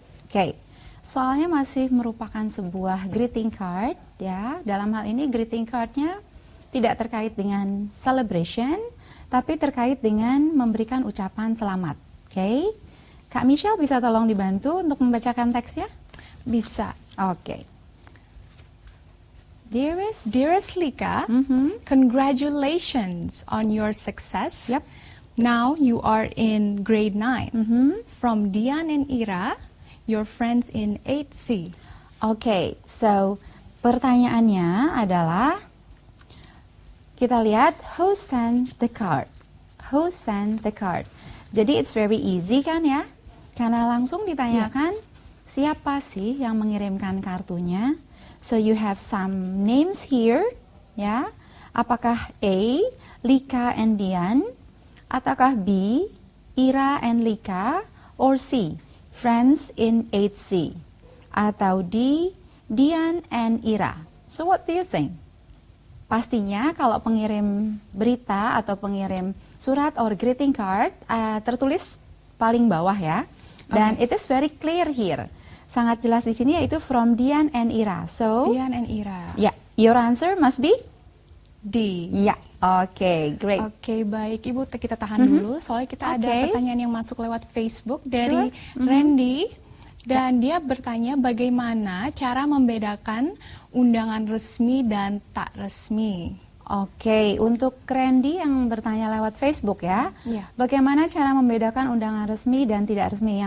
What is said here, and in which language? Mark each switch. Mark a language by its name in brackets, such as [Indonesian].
[Indonesian] Oke. Soalnya masih merupakan sebuah greeting card ya. Dalam hal ini greeting cardnya tidak terkait dengan celebration, tapi terkait dengan memberikan ucapan selamat. Oke. Kak Michelle bisa tolong dibantu untuk membacakan teksnya? Bisa. Oke. [English] Dearest Lika, congratulations on your success. Yep. Now you are in grade 9. From Dian and Ira, your friends in 8C. [Indonesian] Oke, so pertanyaannya adalah kita lihat [English] who sent the card. Who sent the card? [Indonesian] Jadi [English] it's very easy [Indonesian] kan ya? Karena langsung ditanyakan siapa sih yang mengirimkan kartunya. [English] So you have some names here [Indonesian] ya. Apakah A, Lika and Dian, ataukah B, Ira and Lika, or C, friends in 8C, atau D, Dian and Ira. [English] So what do you think? [Indonesian] Pastinya kalau pengirim berita atau pengirim surat [English] or greeting card [Indonesian] tertulis paling bawah ya. [English] Dan it is very clear here. [Indonesian] Sangat jelas di sini yaitu [English] from Dian and Ira. [Indonesian] So [English] Dian and Ira. yeah, your answer must be D. [Indonesian] Ya, oke, great. Oke, baik Ibu, kita tahan dulu. Soalnya kita ada pertanyaan yang masuk lewat Facebook dari Randy. Dan dia bertanya bagaimana cara membedakan undangan resmi dan tak resmi. Oke, untuk Randy yang bertanya lewat Facebook ya, bagaimana cara membedakan undangan resmi dan tidak resmi?